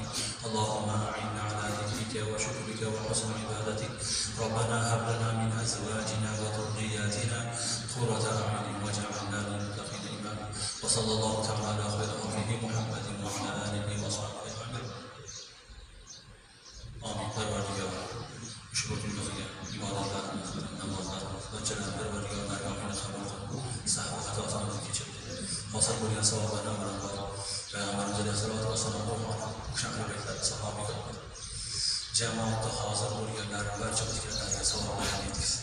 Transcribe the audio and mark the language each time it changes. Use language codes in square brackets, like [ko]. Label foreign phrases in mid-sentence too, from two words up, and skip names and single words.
[ar] اللهم أعنا على ذكرك وشكرك وحسن عبادتك. ربنا هب لنا من أزواجنا وذرياتنا قرة أعين واجعلنا للمتقين إماما. وصلى الله تعالى على خير خلقه محمد وعلى آله وصحبه أجمعين. آمين. [uz] Parvardigor, ushbu kunimizga ibodatlarimiz, namozlarimiz va Janob Parvardigor dargohini qabul qilib, sahv xatolarimizni kechirib, hosil bo'lgan savoblardan barobar Payg'ambarimiz alayhisolatu vassalom o'shanday aytadi, sahobiylar jamoatda hozir bo'lganlar barchamizga savoblarni yetkazsin.